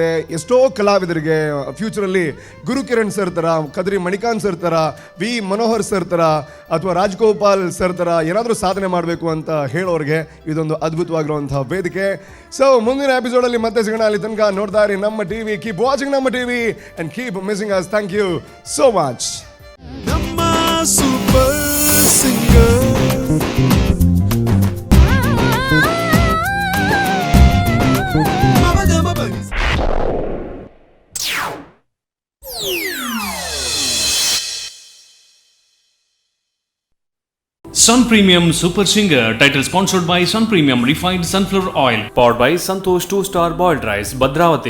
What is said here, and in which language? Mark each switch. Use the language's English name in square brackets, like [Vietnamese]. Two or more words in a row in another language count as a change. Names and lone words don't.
[Kannada] ಎಷ್ಟೋ ಕಲಾವಿದರಿಗೆ ಫ್ಯೂಚರಲ್ಲಿ ಗುರುಕಿರಣ್ ಸರ್ ಥರ, ಕದ್ರಿ ಮಣಿಕಾಂತ್ ಸರ್ ಥರ, ವಿ ಮನೋಹರ್ ಸರ್ ಥರ ಅಥವಾ ರಾಜ್ಗೋಪಾಲ್ ಸರ್ ಥರ ಏನಾದರೂ ಸಾಧನೆ ಮಾಡಬೇಕು ಅಂತ ಹೇಳೋರಿಗೆ ಇದೊಂದು ಅದ್ಭುತವಾಗಿರುವಂತಹ ವೇದಿಕೆ. ಸೊ ಮುಂದಿನ ಎಪಿಸೋಡಲ್ಲಿ ಮತ್ತೆ ಸಿಗೋಣ. ಅಲ್ಲಿ ತನಕ ನೋಡ್ತಾ ಇರಿ ನಮ್ಮ ಟಿವಿ. [English] Keep watching Namma TV and keep missing us. Thank you so much. [Kannada] ನಮ್ಮ ಸೂಪರ್ ಸಿಂಗರ್ [English] Sun Premium Super Singer, title sponsored by Sun Premium Refined Sunflower Oil, powered by Santosh 2-Star Boiled Rice, Bhadravati.